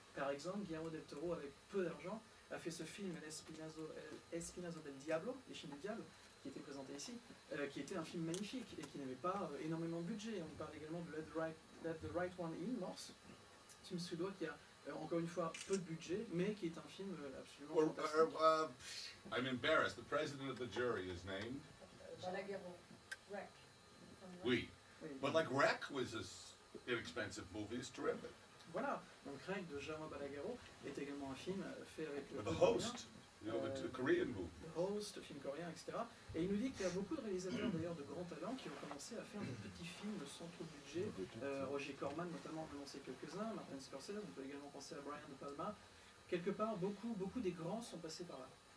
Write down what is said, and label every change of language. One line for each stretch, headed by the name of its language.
French: Par exemple, Guillermo del Toro, avec peu d'argent, a fait ce film El Espinazo del Diablo, les films du diable, qui était présenté ici, qui était un film magnifique et qui n'avait pas énormément de budget. On parle également de Let the Right One In, Morse, film suédois qui a encore une fois peu de budget, mais qui est un film absolument fantastique.
English: I'm embarrassed. The president of the jury is named Balaguerro, Rec.
French: Oui.
English: But like Rec was this inexpensive movie. It's terrific.
French: Voilà, donc Rec de Jaume Balaguerro est également un film fait avec le
English: The Host, you know, the Korean movie.
French: The Host, film coréen, etc. Et il nous dit qu'il y a beaucoup de réalisateurs d'ailleurs de grands talents qui ont commencé à faire des petits films sans trop de budget. Roger Corman notamment, on en sait quelques-uns, Martin Scorsese, on peut également penser à Brian De Palma. Quelque part, beaucoup des grands sont passés par là.